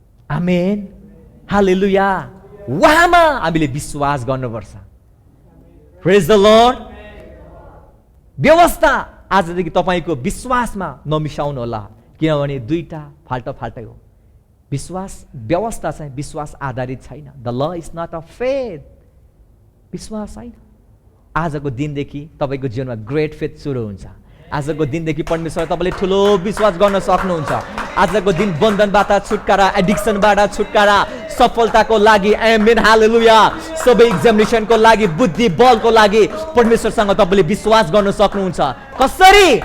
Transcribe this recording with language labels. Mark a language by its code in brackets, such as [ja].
[ne] आमेन, हालेलुया। उहाँमा हामीले विश्वास गर्नुपर्छ। [en] Praise the Lord. [ne] व्यवस्था आजदेखि तपाईँको विश्वासमा नमिसाउनु होला, किनभने दुईटा फाल्टै हो। विश्वास व्यवस्था चाहिँ विश्वास आधारित छैन। [en] the law is not a faith, [ne] विश्वास छैन। आजको दिनदेखि तपाईँको जीवनमा ग्रेट फेथ सुरु हुन्छ। आजको दिनदेखि परमेश्वर तपाईँले ठुलो विश्वास गर्न सक्नुहुन्छ। आजको दिन बन्धनबाट छुटकारा, एडिक्सनबाट छुटकारा, सफलताको लागि, आमेन, हालेलुया, सबै एक्जामिनेसनको लागि, बुद्धि बलको लागि परमेश्वरसँग तपाईँले विश्वास गर्न सक्नुहुन्छ। कसरी?